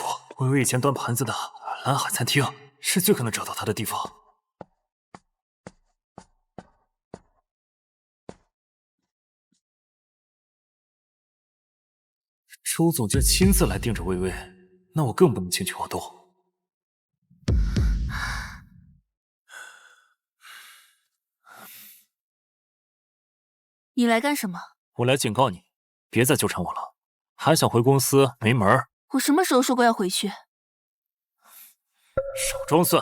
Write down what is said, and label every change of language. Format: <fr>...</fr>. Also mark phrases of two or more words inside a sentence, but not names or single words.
<zh>薇薇以前端盤子的藍海餐廳是最可能找到她的地方。周總監親自來盯着薇薇，那我更不能輕舉妄動。你來幹什麼？我來警告你，別再糾纏我了。還想回公司沒門兒。我什麼時候說過要回去？少裝蒜！</zh>